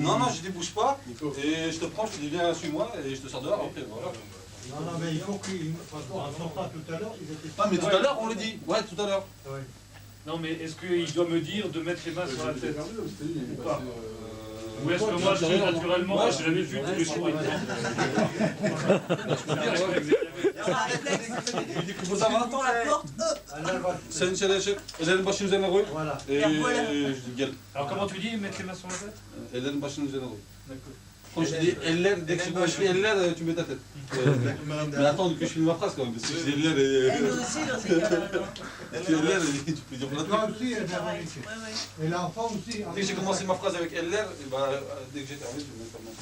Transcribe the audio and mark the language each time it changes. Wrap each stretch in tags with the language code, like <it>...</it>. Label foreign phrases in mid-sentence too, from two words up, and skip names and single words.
<fr>Non, non, je dis bouge pas, et je te prends, je te dis viens, suis-moi, et je te sors dehors, ok, voilà. Non, non, mais il faut qu'il... Parce qu'en pas tout à l'heure, ils étaient... Ah, mais tout à l'heure, on l'a dit. Ouais, tout à l'heure. Oui. Non, mais est-ce qu'il doit me dire de mettre les mains sur la tête ou pas? Ou est-ce que moi je suis naturellement, j'ai l'habitude de les souris?</fr> <tr>Sen şöyle ellerin başının üzerine koy.</tr> <fr>Voilà.</fr> <tr>Gel.</tr> <fr>Alors comment tu dis mettre les mains sur la tête?</fr> <tr>Ellerin başının üzerine koy.</tr> <fr>D'accord. Quand je dis eller, dès que je dis eller, tu mets ta tête. Mais attends que je finisse ma phrase quand même, parce que je dis eller et... Elle aussi dans ces cas-là. Tu es eller et tu peux dire Toi plein de aussi, elle vient Ouais, ici. ouais. Et l'enfant aussi. Dès que j'ai commencé ma phrase avec eller, et bah, dès que j'ai terminé, je vais commencer.</fr>